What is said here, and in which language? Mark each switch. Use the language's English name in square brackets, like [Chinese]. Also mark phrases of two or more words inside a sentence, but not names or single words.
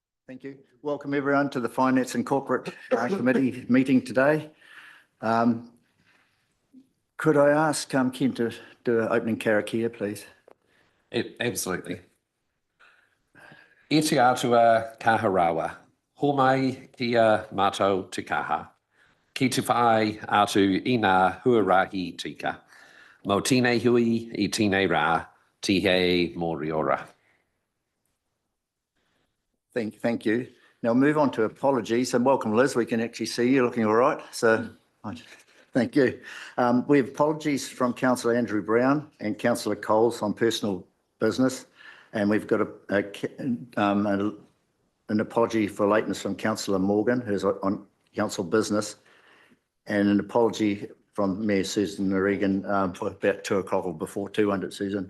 [English] Thank you. Welcome everyone to the Finance and Corporate Committee meeting today. Could I ask Ken to do an opening karakia, please? Absolutely. [Māori] E te atua kaharawa, ho mai kia mātou te kaha, ki te whai atu I ngā huarahi tika, mo tēnei hui I tēnei rā, tihei moriora. [English] Thank you. Now move on to apologies, and welcome Liz, we can actually see you looking all right, so thank you. We have apologies from Councillor Andrew Brown and Councillor Coles on personal business, and we've got an apology for lateness from Councillor Morgan, who's on council business, and an apology from Mayor Susan O'Regan for about 2 o'clock or before 2, wasn't it, Susan?